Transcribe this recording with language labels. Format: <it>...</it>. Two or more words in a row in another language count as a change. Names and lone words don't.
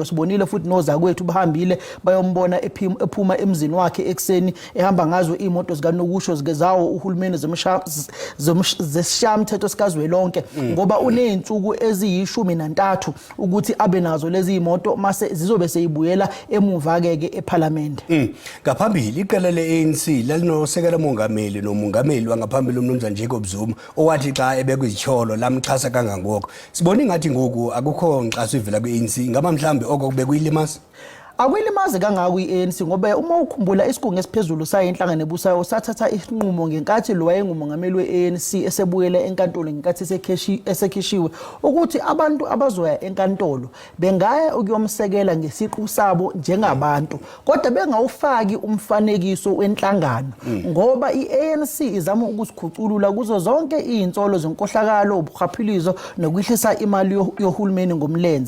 <zu>Sibonile futhi nozakwethu bahambile bayombona ephuma emzini wakhe ekseni ehamba ngazo imoto zikanokusho zigezawo uhulumeni zeshamthetho sikazwelonke ngoba uneyinsuku eziyi13 ukuthi abe nazo lezi imoto mase zizobe seyibuyela emuva ke eParliament.</zu> <xh>Ngaphambili iqela le-ANC lalinosekela mongameli nomongameli wangaphambili umnumzana Jacob Zuma owathi xa ebekwizityholo lamxhasa kangangoko. Sibona ingathi ngoku akukho nkxaso ivela kwi-ANC ngaba mhlambe oko kube kuyilimazi.</xh> <zu>Akwilimazi kangaka iANC ngoba uma ukhumbula isigungu esiphezulu sayinhlangano ebusayo sathatha isinqumo ngenkathi lo wayengumongameli weANC esebuyela enkantolo ngenkathi esekhishiwe ukuthi abantu abazoya enkantolo bengaya ukuyomsekela ngesiqu sabo njengabantu kodwa bengawufaki umfanekiso wenhlangano ngoba iANC izama ukusikhuculula kuzo zonke izinsolo zenkohlakalo ubukhwaphilizo nokwehlisa imali yohulumeni ngomlenze.</zu>